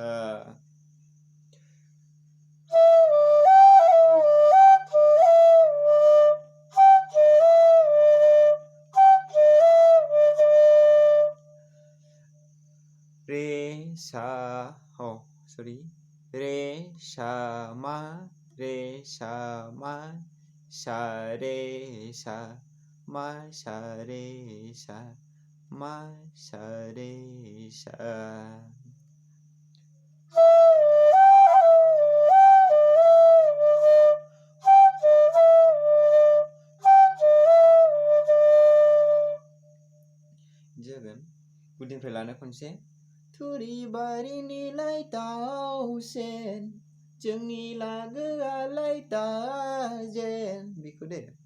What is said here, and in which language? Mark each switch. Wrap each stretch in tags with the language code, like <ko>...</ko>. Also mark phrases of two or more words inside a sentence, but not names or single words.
<en>re sa oh sorry re sa ma sa re sa ma sa re sa ma sa re sa</en> <brx>जागोन गुदिनिफ्राय लानो खनसे थुरिबारिनिलाय दाउसेन जोंनि लागोआलाय दाजेन बेखौ दे</brx>